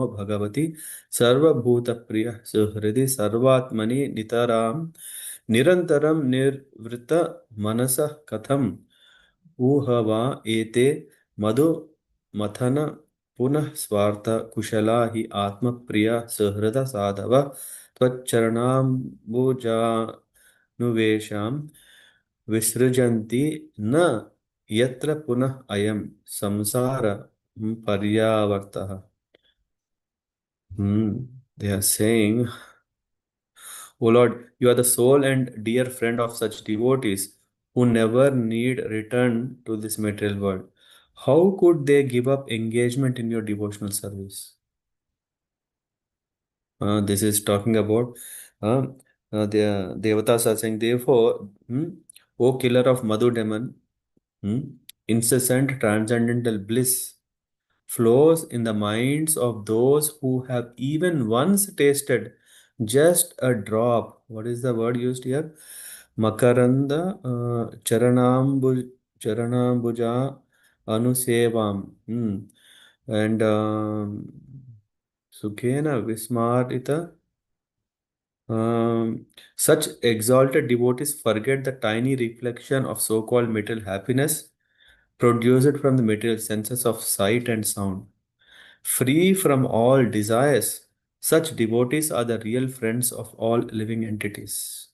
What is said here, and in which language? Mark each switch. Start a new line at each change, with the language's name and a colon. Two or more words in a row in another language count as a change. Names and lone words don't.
Sanskrit: भगवती सर्वभूत प्रिय सुहृदि सर्वात्मनि नितराम निरंतरम निर्वृत मनसः कथम ऊहवा एते मधु मथन पुनः स्वार्थ कुशला हि आत्मप्रिया सहृद साधव त्वच्चरणाम्बुजानुवेशां विसृजन्ति न यत्र पुनः अयं संसार पर्यावर्तः.
English: They are saying, O Lord, you are the soul and dear friend of such devotees who never need return to this material world. How could they give up engagement in your devotional service? This is talking about uh, the Devatas are saying, therefore, O killer of Madhu demon, hmm, incessant transcendental bliss flows in the minds of those who have even once tasted just a drop. What is the word used here?
Sanskrit: Makaranda charanambuja anusevam. And Sukhena Vismarita.
English: Such exalted devotees forget the tiny reflection of so called material happiness produced from the material senses of sight and sound. Free from all desires, such devotees are the real friends of all living entities.